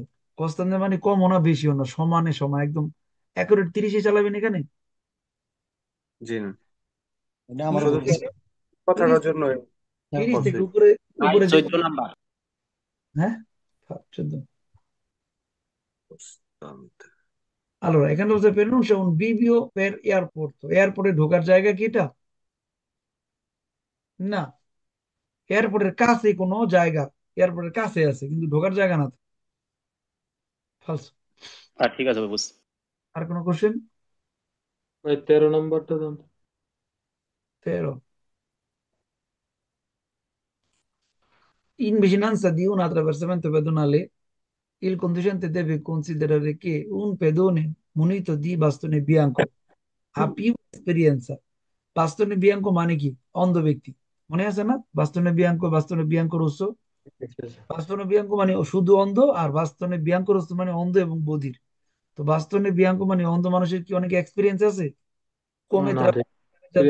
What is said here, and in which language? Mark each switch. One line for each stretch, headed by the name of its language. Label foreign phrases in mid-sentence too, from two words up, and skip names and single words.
Bangla: কস্তান্তে মানে কমও না বেশিও না, সমানে সমান একদম অ্যাকুরেট 30-এ চালাবেন এখানে। জি না, এটা আমার শুধু বলছে। কথাটার 30 জন্য 30 থেকে বলছি। উপরে, ভাই উপরে যে 14 নাম্বার। হ্যাঁ 14। Allora, এখানে হচ্ছে
Italian: pronuncia un bivio per airport,
Bangla: এয়ারপোর্টে ঢোকার জায়গা কি এটা? না, এয়ারপোর্টের কাছে কোনো জায়গা, এয়ারপোর্টের কাছে আছে কিন্তু ঢোকার জায়গা না। ফালস। ঠিক আছে ভাই, বুঝছি। আর কোনো কোশ্চেন? ভাই 13 নম্বরটা দেন। 13।
Italian: In vicinanza di un attraversamento pedonale, il conducente deve considerare che un pedone munito di bastone bianco ha più esperienza. bastone bianco
Bangla: মানে কি? অন্ধ ব্যক্তি। মনে আছে না?
Italian: bastone bianco rosso. bastone bianco
Bangla: মানে শুধু অন্ধ, আর
Italian: bastone bianco rosso
Bangla: মানে অন্ধ এবং বধির। তো
Italian: bastone bianco
Bangla: মানে অন্ধ মানুষের কি অনেক এক্সপিরিয়েন্স আছে? কমে না, যত